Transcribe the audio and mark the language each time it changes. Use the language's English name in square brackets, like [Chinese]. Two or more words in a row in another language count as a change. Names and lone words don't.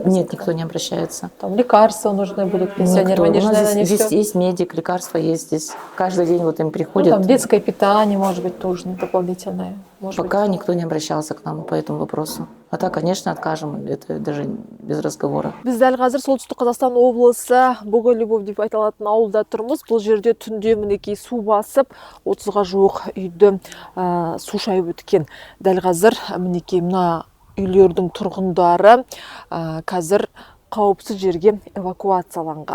[Russian] Нет, никто не обращается. Там лекарства нужны будут пенсионерам. У Они же, нас наверное, здесь всё- есть медик, лекарства есть здесь. Каждый день вот им Ну, приходят. там детское питание, может быть, нужно дополнительное. Может Пока никто не обращался к нам по этому вопросу. А так, конечно, откажем. Это даже без разговора. [Kazakh] Біз дәл қазір солтүстік Қазақстан облысы Богой Любовь деп айтылатын ауылда тұрмыз. Бұл жерде түнде мінекей су басып, 30-ға жуық үйді су шайып өткен. Дәл қазір мінекей мына үйлердің тұрғындары қазір қауіпсіз жерге эвакуацияланған.